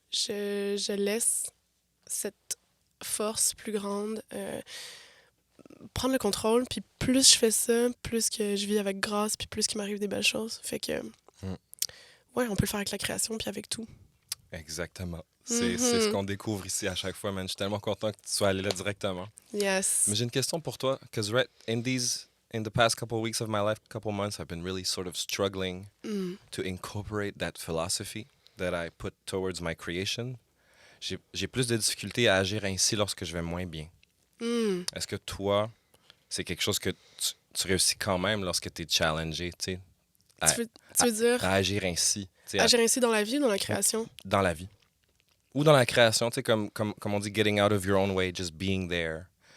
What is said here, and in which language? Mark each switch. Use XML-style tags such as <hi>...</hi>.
<fr>Je laisse cette force plus grande prendre le contrôle, puis plus je fais ça, plus que je vis avec grâce, puis plus qu'il m'arrive des belles choses. Fait que, ouais, on peut le faire avec la création, puis avec tout. Exactement. C'est ce qu'on découvre ici à chaque fois, man. Je suis tellement content que tu sois allé là directement.</fr> <en>Yes.</en> <fr>Mais j'ai une question pour toi,</fr> <en>because in the past couple of weeks of my life, couple months, I've been really sort of struggling to incorporate that philosophy that I put towards my creation.</en> <fr>J'ai plus de difficultés à agir ainsi lorsque je vais moins bien. Est-ce que toi, c'est quelque chose que tu réussis quand même lorsque tu es challengé, tu sais, Tu veux dire à agir ainsi, tu sais, agir ainsi dans la vie ou dans la création? dans la vie? Ou dans la création, tu sais, comme on dit,</fr> <en>getting out of your own way, just being there.</en>